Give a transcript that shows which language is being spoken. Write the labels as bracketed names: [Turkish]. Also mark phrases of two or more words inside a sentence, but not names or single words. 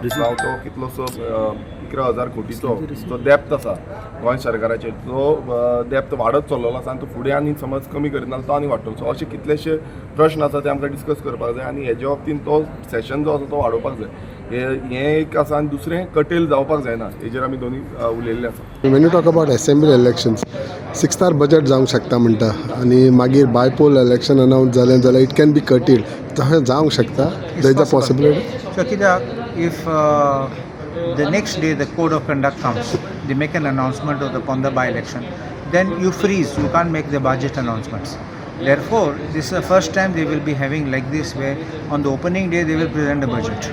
[Konkani] जावं तो कितलोसो 11,000 कोटीचो जो डेप्थ आसा गोंय सरकाराचेर तो डेप्थ वाडत चल्लेलो आसा आनी तो फुडें आनी समज कमी करिना तो आनी वाडटलो. सो अशे कितलेशे प्रश्न आसा ते आमकां डिस्कस करपाक जाय आनी हेजे बाबतींत तो सेशन जो आसा तो वाडोवपाक जाय. हें एक आसा आनी दुसरें कटेल जावपाक जायना हेजेर आमी दोनी उलयल्ले आसा. [English] When you talk about assembly elections, 6-star budget [Konkani] जावंक शकता म्हणटा आनी मागीर [English] bypoll election announce [Konkani] जालें जाल्यार [English] it can be cutted. [Konkani] तशें जावंक शकता. [English] there is a possibility. So कित्याक if the next day the code of conduct comes, they make an announcement of the Ponda by-election, then you freeze, you can't make the budget announcements. Therefore, this is the first time they will be having like this, where on the opening day they will present the budget.